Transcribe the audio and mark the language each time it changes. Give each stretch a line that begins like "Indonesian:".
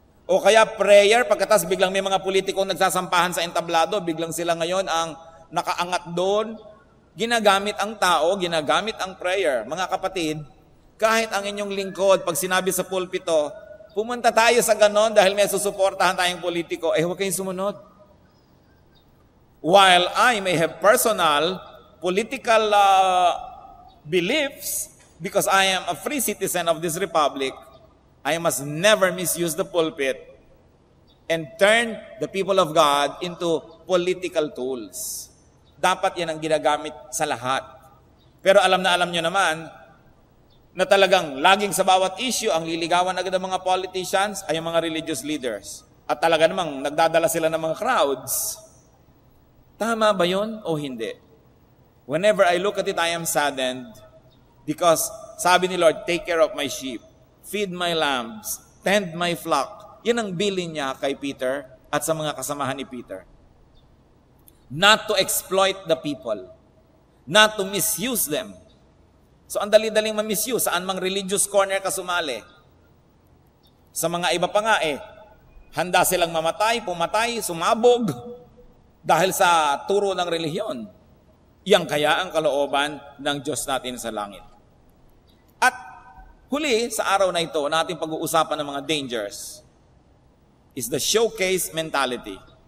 Filipino: O kaya prayer, pagkatas biglang may mga politikong nagsasampahan sa entablado, biglang sila ngayon ang nakaangat doon. Ginagamit ang tao, ginagamit ang prayer. Mga kapatid, kahit ang inyong lingkod, pag sinabi sa pulpito, pumunta tayo sa ganon dahil may susuportahan tayong politiko, huwag kayong sumunod.
English: While I may have personal political beliefs, because I am a free citizen of this republic, I must never misuse the pulpit and turn the people of God into political tools.
Filipino: Dapat yan ang ginagamit sa lahat. Pero alam nyo naman na talagang laging sa bawat issue ang liligawan agad ng mga politicians ay ang mga religious leaders. At talaga namang nagdadala sila ng mga crowds. Tama ba yun o hindi?
English: Whenever I look at it, I am saddened because
Filipino: sabi ni Lord,
English: take care of my sheep, feed my lambs, tend my flock.
Filipino: Yan ang bilin niya kay Peter at sa mga kasamahan ni Peter.
English: Not to exploit the people, not to misuse them.
Filipino: So ang dali-daling ma-misuse, saan mang religious corner ka sumali. Sa mga iba pa nga handa silang mamatay, pumatay, sumabog, dahil sa turo ng relihiyon. Yang kaya ang kalooban ng Diyos natin sa langit. At huli, sa araw na ito, natin pag-uusapan ng mga dangers
English: is the showcase mentality.